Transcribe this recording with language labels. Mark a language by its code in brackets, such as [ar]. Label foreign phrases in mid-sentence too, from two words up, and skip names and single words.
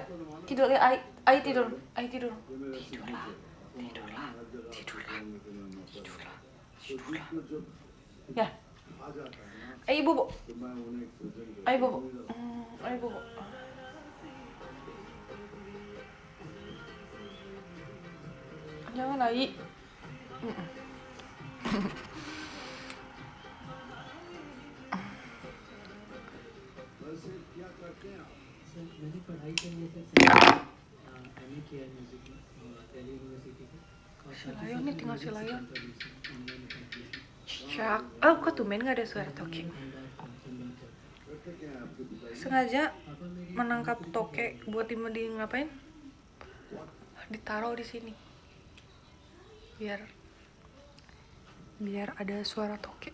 [id] Tidur ya, Ai tidur. Tidurlah. Ya. Ai bobo. Jangan Ai. [hi] मैंने पढ़ाई के लिए MA किया है म्यूजिक में दिल्ली यूनिवर्सिटी से। [id] Si Layon nih, tinggal si Layon. Cak. Kok tumben gak ada suara toke? Sengaja menangkap toke buat di ngapain? Ditaruh di sini. Biar ada suara toke.